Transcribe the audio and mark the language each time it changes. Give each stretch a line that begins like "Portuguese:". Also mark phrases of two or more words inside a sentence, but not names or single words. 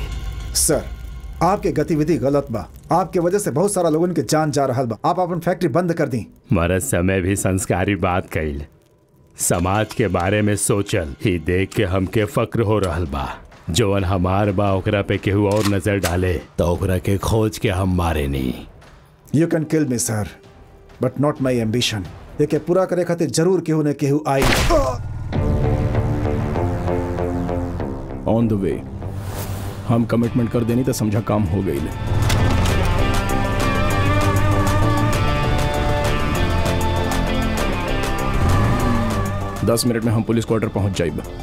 Bhojpuri: सर, आपके गतिविधि गलत बा, आपके वजह से बहुत सारा लोगन के जान जा रहा बा। आप अपन फैक्ट्री बंद कर दी। मरद समय भी संस्कारी बात कइल, समाज के बारे में सोचल ही देख के हमके फक्र हो रहल बा। जौन हमार बा ओकरा पे केहू और नजर डाले तो ओकरा के खोज के हम मारे नहीं।
English: You can kill me sir, but not my ambition.
Bhojpuri: ये पूरा करे खातिर जरूर केहू न केहू आई।
English: On the way.
Bhojpuri: हम कमिटमेंट कर देनी तो समझा काम हो गई। 10 मिनट में हम पुलिस क्वार्टर पहुंच जाइब।